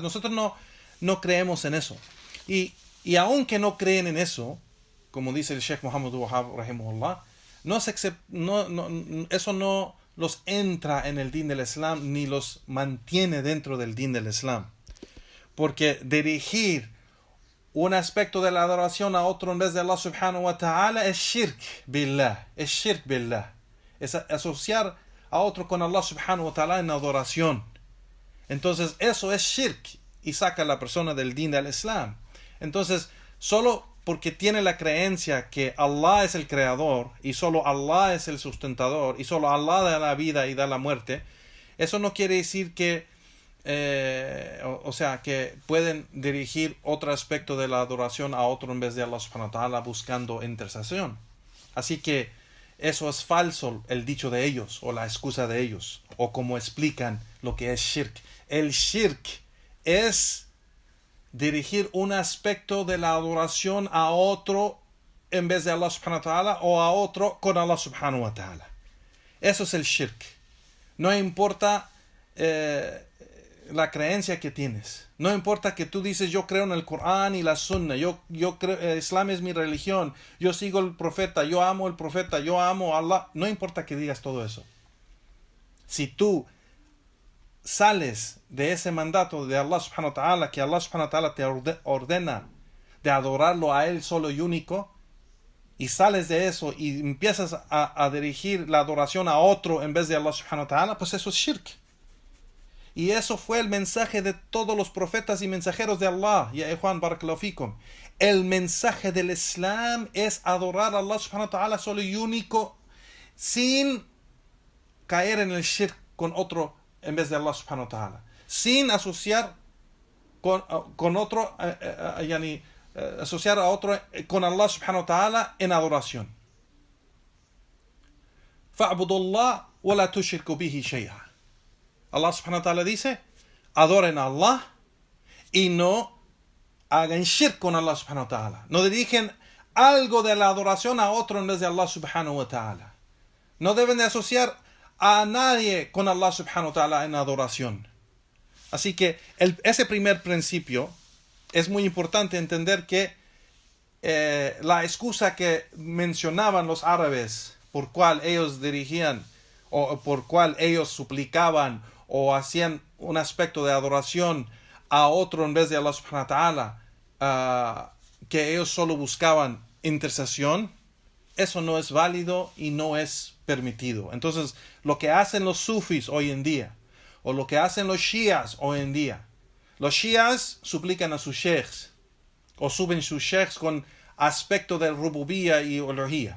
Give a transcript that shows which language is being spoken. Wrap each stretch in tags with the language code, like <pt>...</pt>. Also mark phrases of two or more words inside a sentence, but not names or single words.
<es>Nosotros no creemos en eso. Y aunque no creen en eso, como dice el Sheikh Muhammad Wahhab rahimahullah, eso no los entra en el din del Islam, ni los mantiene dentro del din del Islam. Porque dirigir un aspecto de la adoración a otro en vez de</es> <ar>الله سبحانه وتعالى</ar> <es>es</es> <ar>شرك بالله.</ar> <es>Es asociar a otro con</es> <ar>الله سبحانه وتعالى</ar> <es>en adoración. Entonces eso es shirk y saca a la persona del din del Islam. Entonces solo porque tiene la creencia que Allah es el creador y solo Allah es el sustentador y solo Allah da la vida y da la muerte, eso no quiere decir que que pueden dirigir otro aspecto de la adoración a otro en vez de</es> <ar>الله سبحانه وتعالى</ar> <es>buscando intercesión. Así que eso es falso, el dicho de ellos o la excusa de ellos, o como explican lo que es shirk. El shirk es dirigir un aspecto de la adoración a otro en vez de</es> <ar>الله سبحانه وتعالى</ar> <es>o a otro con</es> <ar>الله سبحانه وتعالى.</ar> <es>Eso es el shirk. No importa la creencia que tienes. No importa que tú dices yo creo en el Corán y la Sunna, yo creo, Islam es mi religión, yo sigo el profeta, yo amo el profeta, yo amo a Allah. No importa que digas todo eso. Si tú sales de ese mandato de</es> <ar>الله سبحانه وتعالى,</ar> <es>que</es> <ar>الله سبحانه وتعالى</ar> <es>te ordena de adorarlo a Él solo y único, y sales de eso y empiezas a dirigir la adoración a otro en vez de</es> <ar>الله سبحانه وتعالى,</ar> <es>pues eso es shirk. Y eso fue el mensaje de todos los profetas y mensajeros de Allah. Ya Juan,</es> <ar>بارك الله فيكم.</ar> <es>El mensaje del Islam es adorar a</es> <ar>الله سبحانه وتعالى</ar> <es>solo y único, sin caer en el shirk con otro en vez de</es> <ar>الله سبحانه وتعالى,</ar> <es>sin asociar con otro, asociar a otro con</es> <ar>الله سبحانه وتعالى</ar> <es>en adoración.</es> <ar>فاعبدوا الله ولا تشركوا به شيئا. الله سبحانه وتعالى</ar> <es>dice, adoren a Allah y no hagan shirk con</es> <ar>الله سبحانه وتعالى.</ar> <es>No dirigen algo de la adoración a otro en vez de</es> <ar>الله سبحانه وتعالى.</ar> <es>No deben de asociar a nadie con</es> <ar>الله سبحانه وتعالى</ar> <es>en adoración. Así que ese primer principio es muy importante entender que la excusa que mencionaban los árabes por cual ellos dirigían o por cual ellos suplicaban o hacían un aspecto de adoración a otro en vez de</es> <ar>الله سبحانه وتعالى,</ar> <es>que ellos solo buscaban intercesión, eso no es válido y no es permitido. Entonces, lo que hacen los sufis hoy en día, o lo que hacen los shias hoy en día, los shias suplican a sus sheikhs, o suben sus sheikhs con aspecto de rububía y uluhía.</es>